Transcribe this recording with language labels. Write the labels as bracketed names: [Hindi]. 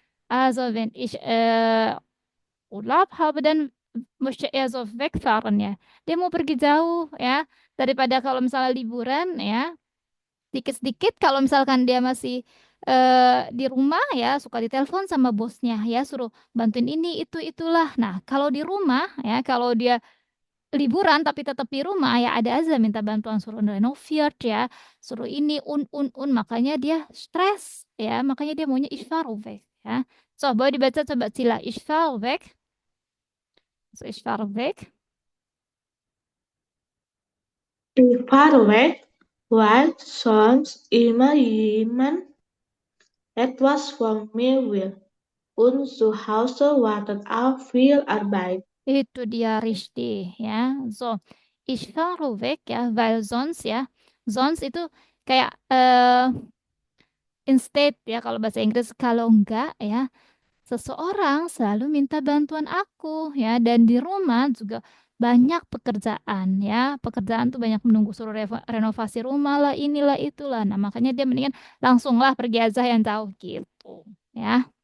[German] Also wenn ich Urlaub habe, dann möchte er so wegfahren ya. [Indonesian] Dia mau pergi jauh ya. Daripada kalau misalnya liburan ya. Sedikit-sedikit kalau misalkan dia masih di rumah ya suka ditelepon sama bosnya ya suruh bantuin ini itulah. Nah, kalau di rumah ya kalau dia liburan tapi tetap di rumah ya ada aja minta bantuan suruh renoviert ya, suruh ini makanya dia stres ya, makanya dia maunya [German] ich fahre weg [Indonesian] ya. So, boleh dibaca coba Cila, [German] ich fahre weg. [Indonesian] So, ich fahre weg. [German] Ich fahre weg, weil sonst immer jemand etwas von mir will. Und zu Hause wartet auch viel Arbeit. [Indonesian] Itu dia Rishdi ya. [German] So, ich fahre weg ya, weil sonst ya. [Indonesian] Sonst itu kayak instead ya kalau bahasa Inggris, kalau enggak ya seseorang selalu minta bantuan aku ya, dan di rumah juga banyak pekerjaan ya. Pekerjaan tuh banyak menunggu, suruh renovasi rumah lah, inilah itulah. Nah, makanya dia mendingan langsunglah pergi aja yang jauh gitu ya.